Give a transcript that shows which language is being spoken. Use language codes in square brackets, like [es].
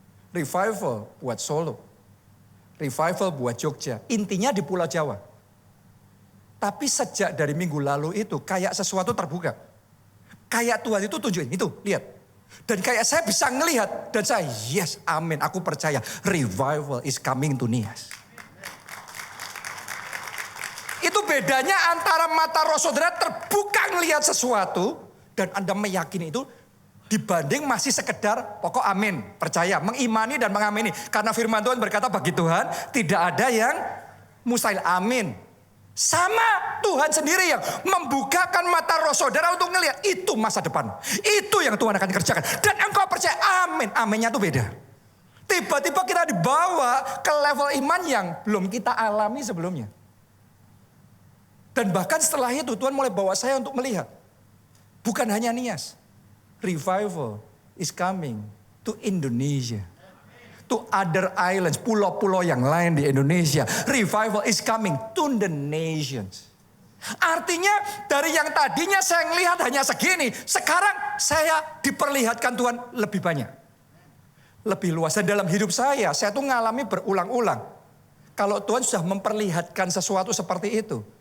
[id] Revival buat Solo. Revival buat Jogja. Intinya di Pulau Jawa. Tapi sejak dari minggu lalu itu kayak sesuatu terbuka. Kayak Tuhan itu tunjukin, itu lihat. Dan kayak saya bisa ngelihat. Dan saya yes, amin, aku percaya. [en] Revival is coming to Nias. [id] Itu bedanya antara mata roh saudara terbuka ngelihat sesuatu. Dan Anda meyakini itu. Dibanding masih sekedar pokok amin, percaya, mengimani dan mengamini. Karena firman Tuhan berkata bagi Tuhan tidak ada yang mustahil, amin. Sama Tuhan sendiri yang membukakan mata roh saudara untuk ngelihat itu masa depan. Itu yang Tuhan akan kerjakan. Dan engkau percaya, amin. Aminnya tuh beda. Tiba-tiba kita dibawa ke level iman yang belum kita alami sebelumnya. Dan bahkan setelah itu Tuhan mulai bawa saya untuk melihat. Bukan hanya Nias. [en] Revival is coming to Indonesia. To other islands, [id] pulau-pulau yang lain di Indonesia. [en] Revival is coming to the nations. [id] Artinya dari yang tadinya saya melihat hanya segini. Sekarang saya diperlihatkan Tuhan lebih banyak. Lebih luas. Dan dalam hidup saya tuh ngalami berulang-ulang. Kalau Tuhan sudah memperlihatkan sesuatu seperti itu.